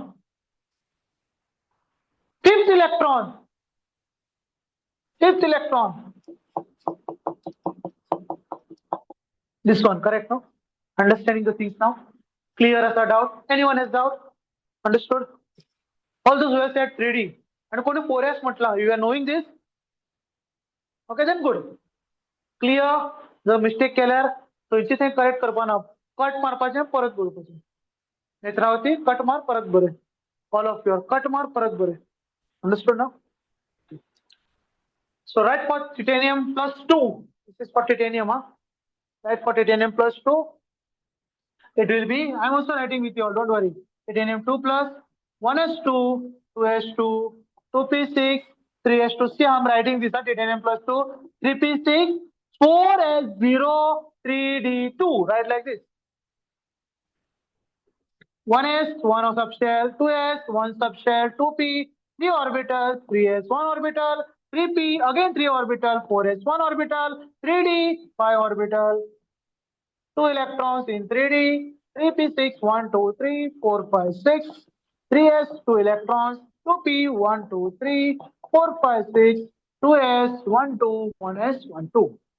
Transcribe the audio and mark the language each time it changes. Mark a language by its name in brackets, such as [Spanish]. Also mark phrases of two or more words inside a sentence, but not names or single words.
[English] Fourth electron. electron. Fifth electron. This one, correct, no? Understanding the things now? Clear as a doubt? Anyone has doubt? Understood? All those who have said 3D. [Konkani] And कोणी 4S म्हटला, [English] you are knowing this? Okay, then good. Clear? The mistake [Konkani] केल्यार थंयची थंय correct करपाना. Cut मारपाचें परत बरोवपाचें. नेत्रावती, cut मार परत बरय. [English] All of you, [Konkani] cut मार परत बरय. [English] Understood now? So write for titanium plus 2. This is for titanium, huh? Write for titanium plus 2. It will be, I'm also writing with you all, don't worry. Titanium 2 plus 1s2, 2s2, 2p6, 3s2. See, I'm writing this, titanium plus 2, 3p6, 4s0, 3d2. Write like this. 1s, 1 subshell, 2s, 1 subshell, 2p, 3 orbital, 3s, 1 orbital, 3p, again 3 orbital, 4s, 1 orbital, 3d, 5 orbital, 2 electrons in 3d, 3p6, 1, 2, 3, 4, 5, 6, 3s, 2 electrons, 2p, 1, 2, 3, 4, 5, 6, 2s, 1, 2, 1s, 1, 2.